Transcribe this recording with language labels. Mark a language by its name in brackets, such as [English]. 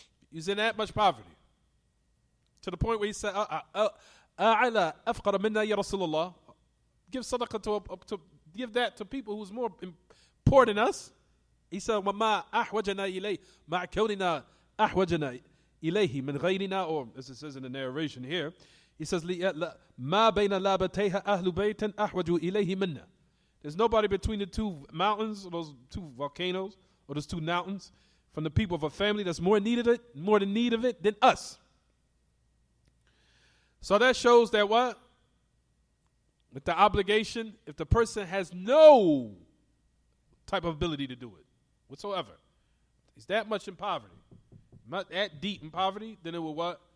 [English] He was in that much poverty. To the point where he said, [Arabic] أَعْلَى أَفْقَرَ مِنَّا يَا رَسُولَ اللَّهِ. [English] Give sadaqah to give that to people who's more poor than us. He said, [Arabic] وَمَا أَحْوَجَنَا إِلَيْهِ مَعْ كَوْنِنَا أحوجنا إليه من غيرنا, [English] or as it says in the narration here, he says, [Arabic] ما بين لابتيها أهل بيت أحوج إليه منا. [English] There's nobody between the two mountains, or those two volcanoes, or those two mountains, from the people of a family that's more in need of it than us. So that shows that what? With the obligation, if the person has no type of ability to do it whatsoever, he's that much in poverty, not that deep in poverty, then it will what?